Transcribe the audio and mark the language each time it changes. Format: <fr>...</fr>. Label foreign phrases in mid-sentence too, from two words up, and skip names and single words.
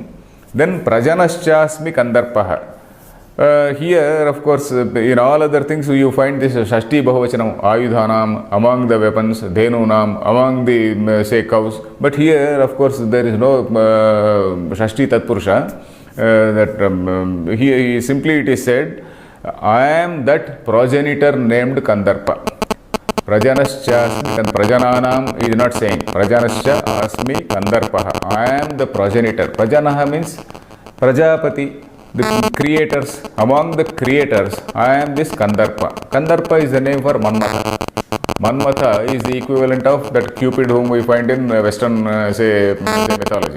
<en>Then</en> <sa>प्रजनश्चास्मि कन्दर्पः.</sa> <en>Here, of course, in all other things you find this</en> <sa>षष्ठी बहुवचनम्,</sa> <en>Ayudhanam, among the weapons, Dhenunam, among the say cows. But here, of course, there is no</en> <sa>षष्ठी तत्पुरुष.</sa> <en>Here simply it is said, I am that progenitor named Kandarpa.</en> <sa>प्रजनश्च अस्मि, प्रजननम्,</sa> <en>he is not saying.</en> <sa>प्रजनश्च अस्मि कन्दर्पः.</sa> <en>I am the progenitor. Prajanaha means Prajapati. The creators, among the creators, I am this Kandarpa. Kandarpa is the name for Manmatha. Manmatha is the equivalent of that Cupid whom we find in Western, say mythology.</en>